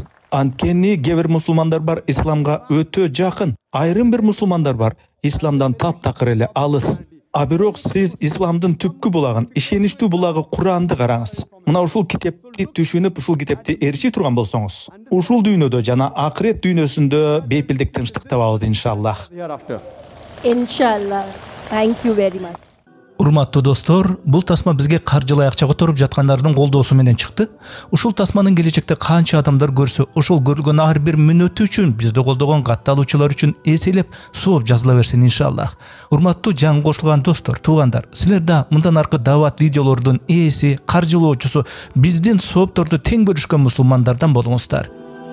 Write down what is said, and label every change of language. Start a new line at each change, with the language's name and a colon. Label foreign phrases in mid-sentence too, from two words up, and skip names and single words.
Kyrgyz: Анткени кээ бир мусулмандар бар исламга өтө жакын, айрым бир мусулмандар бар исламдан таптакыр эле алыс. Бирок сиз исламдын түпкү булагын, ишеничтүү булагы Куранды караңыз. Мына ушул китепти түшүнүп, ушул китепти ээрчи турган болсоңуз, ушул дүйнөдө жана акырет дүйнөсүндө бейпилдик тынчтык табабыз иншаллах.
English: Inshallah. Thank you very much.
Kyrgyz: Урматтуу достор, бул тасма бизге каржылай акча которуп жаткандардын колдоосу менен чыкты. Ушул тасманын келечекте канча адамдар көрсө, ошол көргөн ар бир мүнөтү үчүн бизди колдогон катталуучулар үчүн эселеп сооп жазыла берсин иншаллах. Урматтуу жаңы кошулган достор, туугандар, силер да мындан аркы дават видеолордун ээси, каржылоочусу, биздин соопторду тең бөлүшкөн мусулмандардан болуңуздар.